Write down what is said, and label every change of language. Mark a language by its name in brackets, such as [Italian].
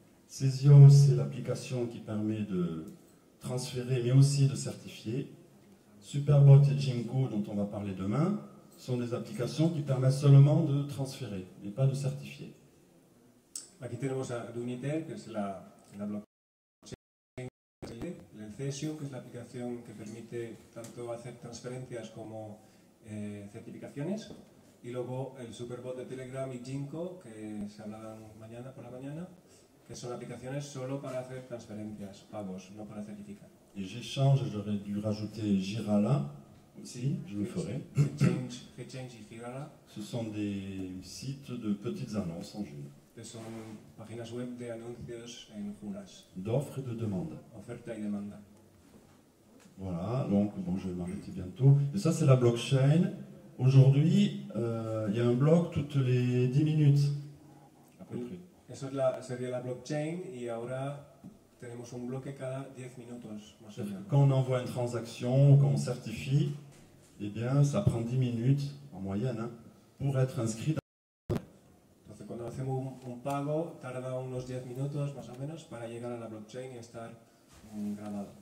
[French] Cesium, c'est l'application qui permet de transférer mais aussi de certifier. Superbot et Jinko, dont on va parler demain, sont des applications qui permettent seulement de transférer, mais pas de certifier. [Spanish] Aquí tenemos a Uniter, que es la blockchain, el Cesium, que es la aplicación que permite tanto hacer transferencias como certificaciones, y luego el Superbot de Telegram y Jinko, que se hablarán mañana por la mañana, que son aplicaciones solo para hacer transferencias, pagos, no para certificar. [French] Et j'échange, j'aurais dû rajouter Girala aussi, je le ferai. [Spanish] Exchange y Girala. [French] Ce sont des sites de petites annonces en june. [Spanish] Son páginas web de anuncios en junas. [French] D'offres et de demandes. [Spanish] Oferta y demanda. [French] Voilà, donc bon, je vais m'arrêter bientôt. Et ça, c'est la blockchain. Aujourd'hui, il y a un bloc toutes les 10 minutes, à peu près. [Spanish] Eso sería la blockchain y ahora tenemos un bloque cada 10 minutos, más o menos. [French] Quand on envoie une transaction, quand on certifie, eh bien, ça prend 10 minutes en moyenne hein, pour être inscrit dans... [Spanish] Entonces, cuando hacemos un pago, tarda unos 10 minutos más o menos para llegar a la blockchain y estar grabado.